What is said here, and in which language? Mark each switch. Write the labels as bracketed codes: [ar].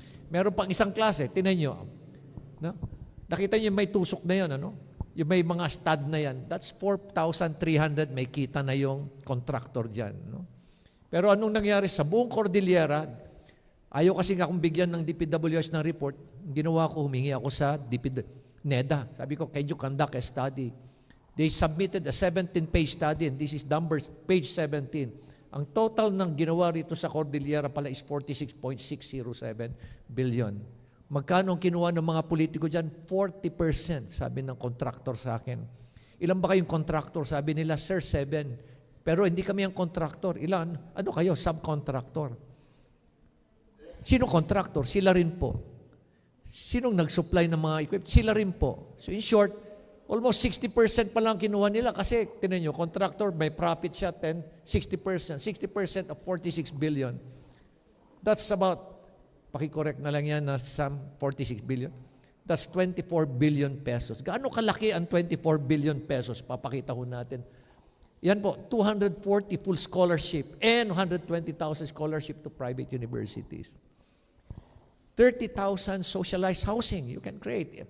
[tl] Meron pang isang klase, tinan nyo. No? Nakita nyo may tusok na yan, ano? Yung may mga stud na yan, that's 4,300, may kita na yung contractor dyan. No? Pero anong nangyari sa buong Cordillera, ayaw kasi nga akong bigyan ng DPWH ng report, ginawa ko, humingi ako sa NEDA. [en] Sabi ko, can you conduct a study? They submitted a 17-page study, and this is numbers, page 17. [tl] Ang total ng ginawa rito sa Cordillera pala is 46.607 billion. Magkano ang kinuha ng mga politiko dyan? 40%, sabi ng contractor sa akin. Ilan ba kayong contractor? Sabi nila, sir, 7. Pero hindi kami ang contractor. Ilan? Ano kayo? Subcontractor. Sino contractor? Sila rin po. Sinong nag-supply ng mga equipment? Sila rin po. [en] So in short, [tl] almost 60% pa lang kinuha nila kasi, tinan nyo, contractor, may profit siya, 60%. [en] 60% of 46 billion. That's about, [tl] pakicorrect na lang yan na [en] some 46 billion. That's 24 billion pesos. [tl] Gaano kalaki ang 24 billion pesos? Papakita ko natin. [en] Yan po, 240 full scholarship and 120,000 scholarship to private universities. 30,000 socialized housing you can create.